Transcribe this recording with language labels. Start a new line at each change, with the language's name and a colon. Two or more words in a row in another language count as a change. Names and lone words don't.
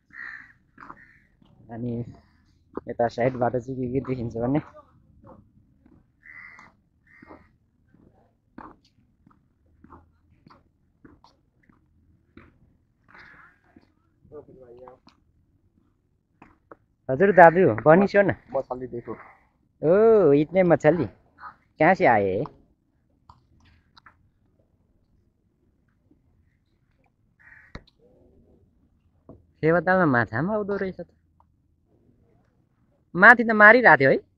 Nepali: अनि यता साइडबाट चाहिँ के देखिन्छ भने हजुर दादू भनिसो न
Hindi: मछली देखो ओ इतने मछली कहाँ से आए
Nepali: फेवातालमा माछा पनि आउँदो रहेछ त माथि त मारिरहेको थियो